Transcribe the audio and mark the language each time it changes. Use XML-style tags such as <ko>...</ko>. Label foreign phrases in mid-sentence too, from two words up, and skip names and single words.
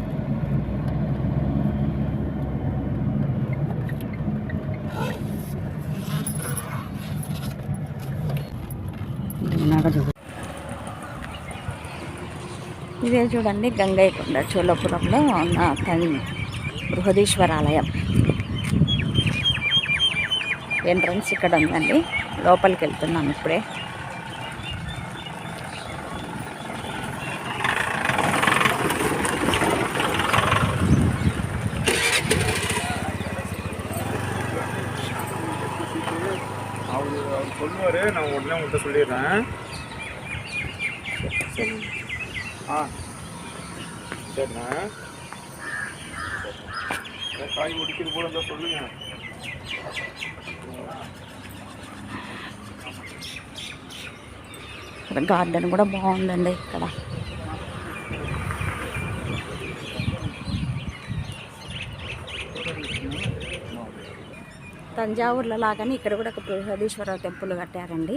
<te>ఇదే చూడండి గంగైకొండ చోళపురంలో ఉన్న బృహదీశ్వర ఆలయం ఎంట్రన్స్ ఇక్కడ ఉందండి. లోపలికి వెళ్తున్నాం ఇప్పుడే.</te> <ta>சொல்லுவாரு, நான் உடனே உங்கள்கிட்ட சொல்லிடுறேன். சரிண்ணா, காய் முடிக்கிறது போல இருந்தால் சொல்லுங்க.</ta> <te>గార్డెన్ కూడా బాగుందండి ఇక్కడ. తంజావూరులో లాగానే ఇక్కడ కూడా ఒక బృహదీశ్వర టెంపుల్ కట్టారండి.</te>